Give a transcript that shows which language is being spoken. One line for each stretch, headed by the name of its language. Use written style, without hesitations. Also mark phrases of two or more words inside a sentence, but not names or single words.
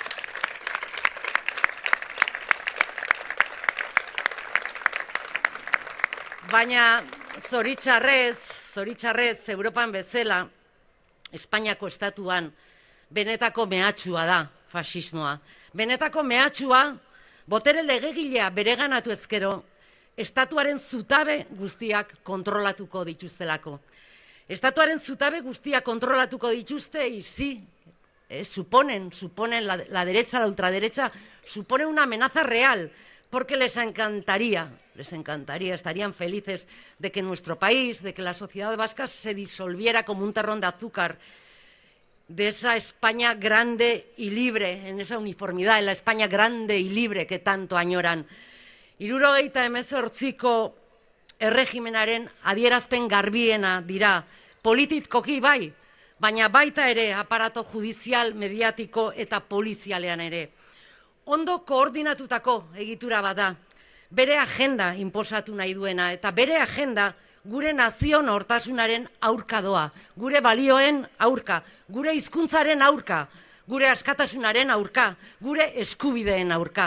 Basque: Baina zoritxarrez, Europan bezala, Espainiako estatuan, benetako mehatxua da fasismoa. Benetako mehatxua, botere legegilea bereganatu ezkero, estatuaren zutabe guztiak kontrolatuko dituztelako. Estatuaren zutabe guztiak kontrolatuko dituzte,
Spanish: y sí, suponen la derecha, la ultraderecha, supone una amenaza real, porque les encantaría, estarían felices de que nuestro país, de que la sociedad vasca se disolviera como un terrón de azúcar, de esa España grande y libre, en esa uniformidad, en la España grande y libre que tanto añoran.
Basque: 78ko erregimenaren adierazpen garbiena dira, politikoki bai, baina baita ere aparato judizial, mediatiko eta polizialean ere. Ondo koordinatutako egitura bada, bere agenda inposatu nahi duena, eta bere agenda gure nazion hortasunaren aurka doa, gure balioen aurka, gure hizkuntzaren aurka, gure askatasunaren aurka, gure eskubideen aurka.